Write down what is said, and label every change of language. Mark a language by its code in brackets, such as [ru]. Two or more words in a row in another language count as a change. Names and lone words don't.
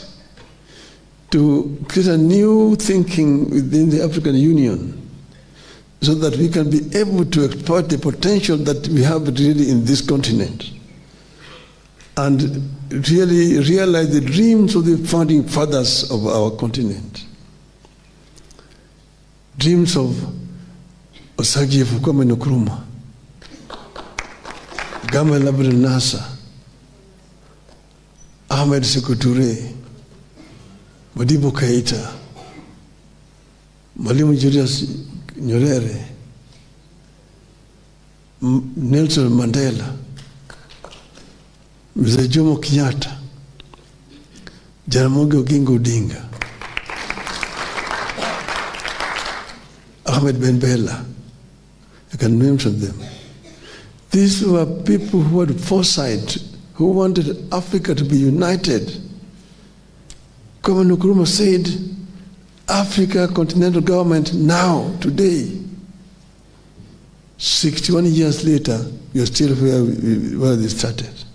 [en] to create a new thinking within the African Union so that we can be able to exploit the potential that we have really in this continent and really realize the dreams of the founding fathers of our continent. Dreams of Osagie Kwame Nkrumah, Gamal Abdel Nasser, Ahmed Sékou Touré, Modibo Keïta, Mwalimu Julius Nyerere, Nelson Mandela, Mzee Jomo Kenyatta, Jaramogi Oginga Odinga, Ahmed Ben Bella. I can mention them. These were people who had foresight, who wanted Africa to be united Kwame Nkrumah said, Africa continental government now, today, 61 years later, we are still where they started.